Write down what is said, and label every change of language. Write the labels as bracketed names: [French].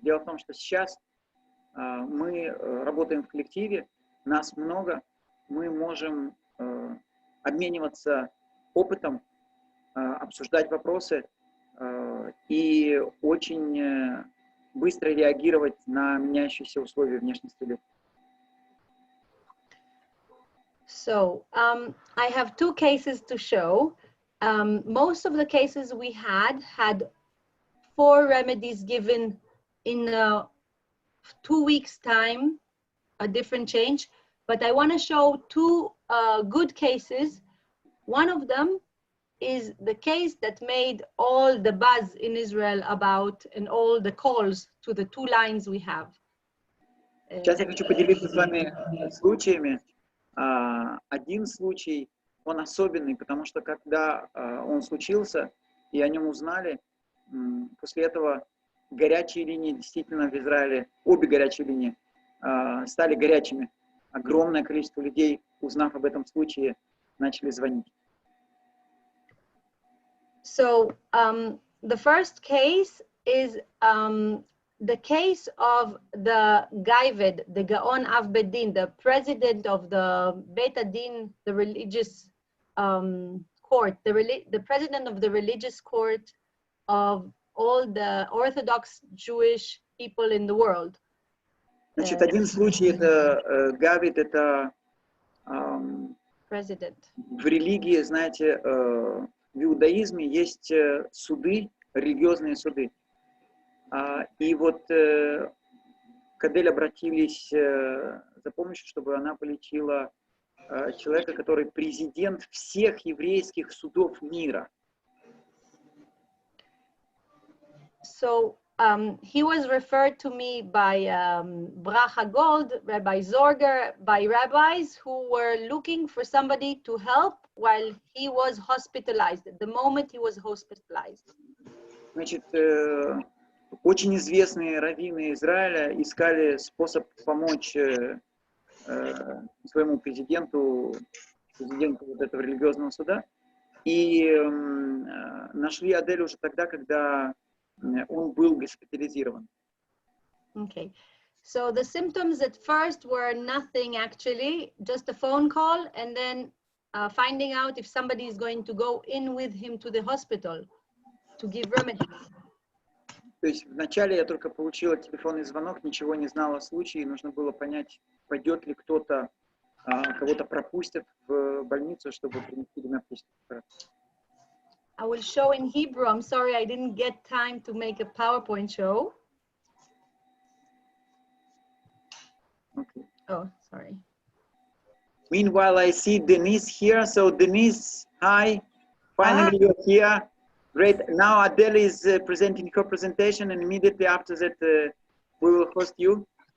[Russian] Дело в том, что сейчас мы работаем в коллективе, нас много, мы можем обмениваться опытом, обсуждать вопросы и очень быстро реагировать на меняющиеся условия внешней среды. [English] So, I have two cases to show. Most of the cases we had 4 remedies given in 2 weeks' time, a different change. But I want to show 2 good cases. One of them is the case that made all the buzz in Israel about and all the calls to the 2 lines we have. [Russian] Сейчас я хочу поделиться с вами случаями. Один случай, он особенный, потому что когда он случился и о нем узнали, после этого горячие линии действительно в Израиле, обе горячие линии стали горячими. Огромное количество людей, узнав об этом случае, начали звонить. [English] So, the first case is the case of the Gaived, the Gaon Av Bedin, the president of the Beit Adin, the religious court, the president of the religious court of all the Orthodox Jewish people in the world. [Russian] Значит, один случай это Гавид, это [English] President. [Russian] В религии, знаете, в иудаизме есть суды, религиозные суды. И вот к Адель обратились за помощью, чтобы она полечила человека, который президент всех еврейских судов мира. [English] So he was referred to me by Bracha Gold, Rabbi Zorger, by rabbis who were looking for somebody to help while he was hospitalized, at the moment he was hospitalized. [Russian] Значит, очень известные раввины Израиля искали способ помочь своему президенту вот этого религиозного суда, и нашли Адель уже тогда, когда он был госпитализирован. [English] Okay. So the symptoms at first were nothing actually, just a phone call, and then finding out if somebody is going to go in with him to the hospital to give remedies. [Russian] То есть вначале я только получила телефонный звонок, ничего не знала о случае, нужно было понять, пойдет ли кто-то, кого-то пропустят в больницу, чтобы принести гомеопатический препарат. [English] I will show in Hebrew. I'm sorry I didn't get time to make a PowerPoint show. Okay. Oh, sorry. Meanwhile, I see Denise here. So Denise, hi. Finally, you're here. Great. Now Adele is presenting her presentation, and immediately after that, we will host you.